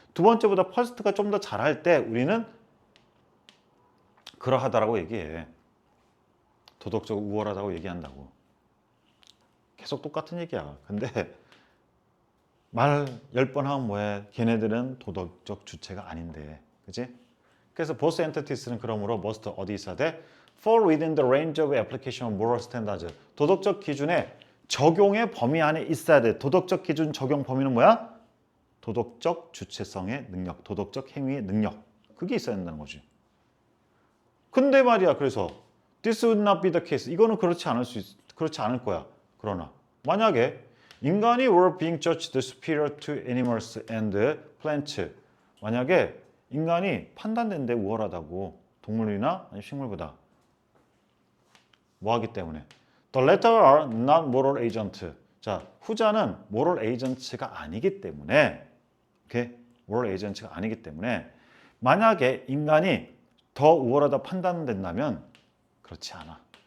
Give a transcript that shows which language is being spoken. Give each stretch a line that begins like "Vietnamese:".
Korean: 두 번째보다 first가 좀 더 잘할 때 우리는 그러하다라고 얘기해. 도덕적으로 우월하다고 얘기한다고. 계속 똑같은 얘기야. 근데 말 10번 하면 뭐해? 걔네들은 도덕적 주체가 아닌데. 그치? 그래서 both entities는 그러므로 must 어디 있어야 돼?
English: Fall within the range of application of moral standards.
Korean: 도덕적 기준의 적용의 범위 안에 있어야 돼. 도덕적 기준 적용 범위는 뭐야? 도덕적 주체성의 능력, 도덕적 행위의 능력. 그게 있어야 된다는 거지. 근데 말이야, 그래서
English: this would not be the case.
Korean: 이거는 그렇지 않을 거야. 그러나 만약에 인간이
English: were being judged superior to animals and plants.
Korean: 만약에 인간이 판단된데 우월하다고 동물이나 아니 식물보다 뭐하기 때문에
English: The latter are not moral agent.
Korean: 자, 후자는 moral agent가 아니기 때문에, 오케이? moral agent가 아니기 때문에 만약에 인간이 더 우월하다 판단된다면 그렇지 않아.